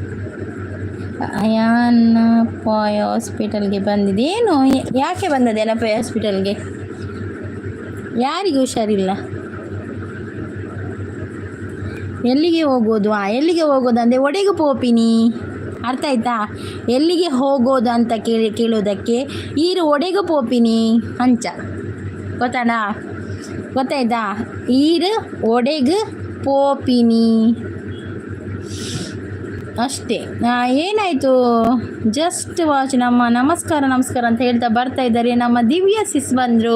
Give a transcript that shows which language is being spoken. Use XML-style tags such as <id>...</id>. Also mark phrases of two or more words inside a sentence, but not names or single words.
<kn>ಅನಪಾಯ ಹಾಸ್ಪಿಟಲ್ಗೆ ಬಂದಿದೆ. ಏನು, ಯಾಕೆ ಬಂದದೆ ಅನಪಾಯ ಹಾಸ್ಪಿಟಲ್ಗೆ? ಯಾರಿಗೂ ಹುಷಾರಿಲ್ಲ? ಎಲ್ಲಿಗೆ ಹೋಗೋದು? ಎಲ್ಲಿಗೆ ಹೋಗೋದು ಅಂದರೆ</kn> <tcy>ಒಡೆಗೆ ಪೋಪಿನಿ,</tcy> <kn>ಅರ್ಥ ಆಯ್ತಾ? ಎಲ್ಲಿಗೆ ಹೋಗೋದು ಅಂತ ಕೇಳೋದಕ್ಕೆ</kn> <tcy>ಈರು ಒಡೆಗೆ ಪೋಪಿನಿ ಅಂಚ,</tcy> <kn>ಗೊತ್ತಾಯ್ತಾ?</kn> <tcy>ಈರು ಒಡೆಗೆ ಪೋಪಿನಿ ಅಷ್ಟೇ.</tcy> <kn>ಏನಾಯಿತು?</kn> <en>just watch.</en> <kn>ನಮಸ್ಕಾರ ಅಂತ ಹೇಳ್ತಾ ಬರ್ತಾ ಇದ್ದಾರೆ. ನಮ್ಮ ದಿವ್ಯ ಸಿಸ್ ಬಂದರು.</kn>